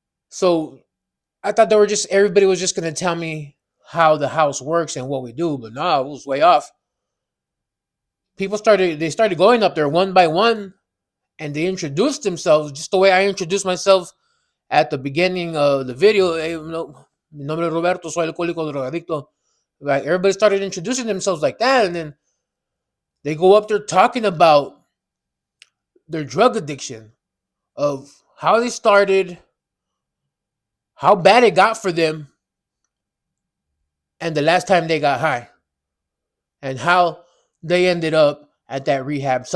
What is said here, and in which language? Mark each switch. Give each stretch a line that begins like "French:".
English: So I thought they were just everybody was just gonna tell me how the house works and what we do, but no, it was way off. They started going up there one by one, and they introduced themselves just the way I introduced myself at the beginning of the video.
Spanish: Hey, no, mi nombre es Roberto, soy alcohólico drogadicto.
English: Like, everybody started introducing themselves like that, and then they go up there talking about their drug addiction, of how they started, how bad it got for them, and the last time they got high, and how they ended up at that rehab.